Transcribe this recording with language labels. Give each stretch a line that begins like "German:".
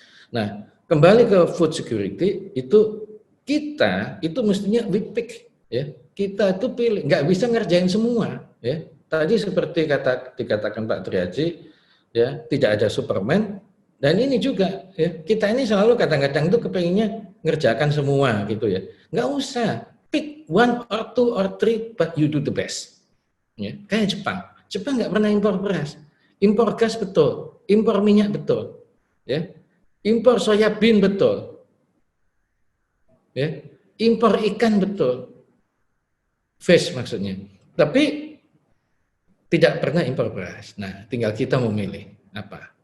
Indonesian: Nah, kembali ke food security itu kita itu mestinya
English: we pick
Indonesian: ya. Kita itu pilih, nggak bisa ngerjain semua ya. Tadi seperti dikatakan Pak Triaji ya, tidak ada Superman. Dan ini juga ya, kita ini selalu kadang-kadang itu kepenginnya ngerjakan semua gitu ya. Nggak usah,
English: pick one or two or three but you do the best.
Indonesian: Ya, kayak Jepang. Jepang nggak pernah impor beras. Impor gas betul, impor minyak betul. Ya. Impor soya bean betul. Ya. Impor ikan betul. Fish maksudnya. Tapi tidak pernah impor beras. Nah, tinggal kita memilih apa.